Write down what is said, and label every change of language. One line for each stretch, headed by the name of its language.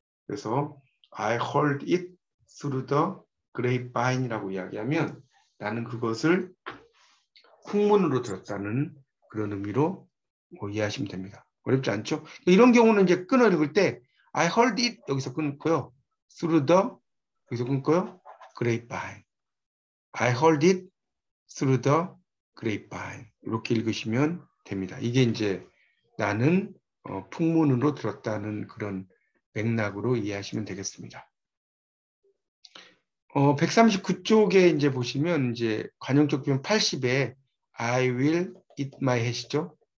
Korean: 그래서 I heard it through the grapevine 이라고 이야기하면 나는 그것을 풍문으로 들었다는 그런 의미로 이해하시면 됩니다. 어렵지 않죠? 이런 경우는 이제 끊어 읽을 때 I heard it 여기서 끊고요. through the 여기서 끊고요.
English: grapevine. I heard it through the grapevine.
Korean: 이렇게 읽으시면 됩니다. 이게 이제 나는 풍문으로 들었다는 그런 맥락으로 이해하시면 되겠습니다. 139쪽에 이제 보시면 이제 관용적 표현 80에 I will eat my hat 이죠.